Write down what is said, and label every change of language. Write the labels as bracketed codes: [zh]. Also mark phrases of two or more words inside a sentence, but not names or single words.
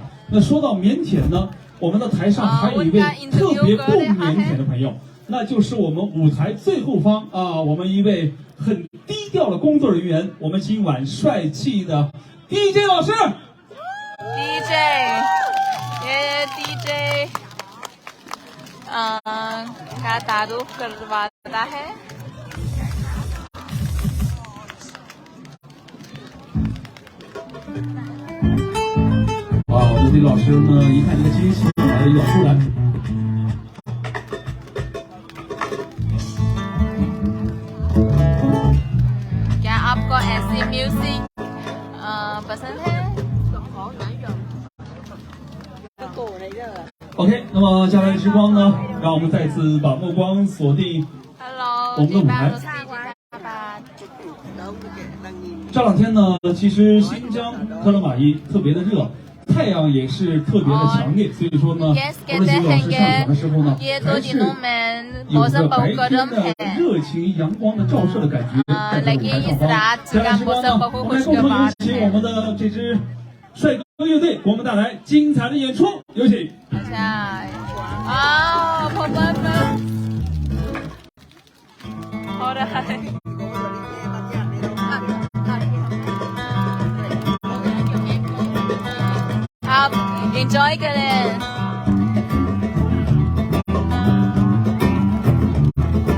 [zh] 那说到腼腆呢，我们的台上还有一位特别不腼腆的朋友，那就是我们舞台最后方啊，我们一位很低调的工作人员，我们今晚帅气的 DJ 老师。 [hi] DJ का तारुफ करवाता है। [zh] 我们的老师呢，一看这个惊喜来了要出来。 [hi] क्या आपको ऐसी म्यूजिक पसंद है？ [zh] OK， 那么接下来的时光呢，让我们再次把目光锁定我们的舞台。这两天呢，其实新疆克拉玛依特别的热，太阳也是特别的强烈，所以说呢，我们几位老师上场的时候呢，还是有着白天的热情阳光的照射的感觉，在舞台上方。接下来时光呢，我们共同有请我们的这支帅哥乐队给我们带来精彩的演出，有请。 [hi] आप एंजॉय करें।